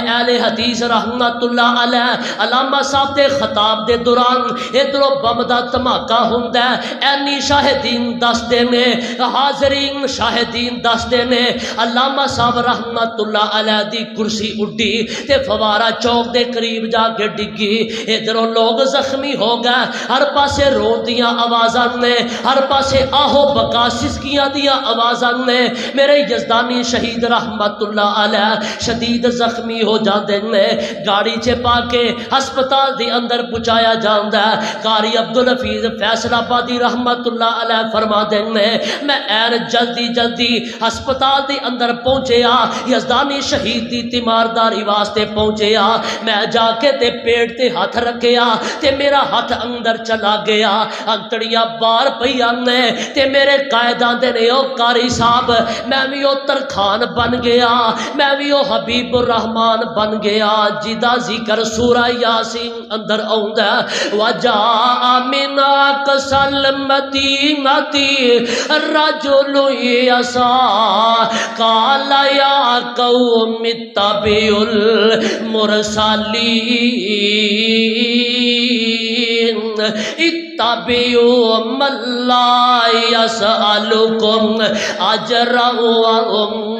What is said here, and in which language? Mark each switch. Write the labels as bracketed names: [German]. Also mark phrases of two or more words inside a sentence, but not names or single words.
[Punjabi] اہل حدیث [Arabic] رحمت اللہ علیہ [Punjabi] علامہ صاحب دے خطاب دے دوران ادھروں بم دا دھماکہ ہوندا ہے، اینی شاہدین دسدے نے، حاضرین شاہدین دسدے نے، علامہ صاحب [Arabic] رحمت اللہ علیہ [Punjabi] دی کرسی اڈی تے فوارہ چوک دے قریب جا کے ڈگی، ادھروں لوگ زخمی ہو گئے، ہر پاسے رو دیاں آوازاں نے، ہر پاسے آہو بکا سسکیاں دیاں آوازاں نے۔ میرے یزدانی شہید [Arabic] رحمت اللہ علیہ [Punjabi] شدید زخمی ہو جاندے نے، گاڑی چ پا کے ہسپتال دے اندر پہنچایا جاندا ہے۔ قاری عبدالحفیظ فیصل آبادی [Arabic] رحمت اللہ علیہ [Punjabi] فرما دے نے میں این جلدی ہسپتال دے اندر پہنچیا، یزدانی شہید دی تیمارداری واسطے پہنچیا، میں جا کے تے پیٹ تے ہاتھ رکھیا تے میرا ہاتھ اندر چلا گیا، انتڑیاں بار پئیاں نے تے میرے قائداں دے نے او قاری صاحب میں بھی او ترخان بن گیا، میں بھی او حبیب الرحمان بن گیا جدا ذکر سورہ یاسین اندر آوندا [Arabic] وجاء من اقصى المدینہ رجل قال یا قوم اتبعوا المرسلین اتبعوا من لا يسألكم اجرا وهم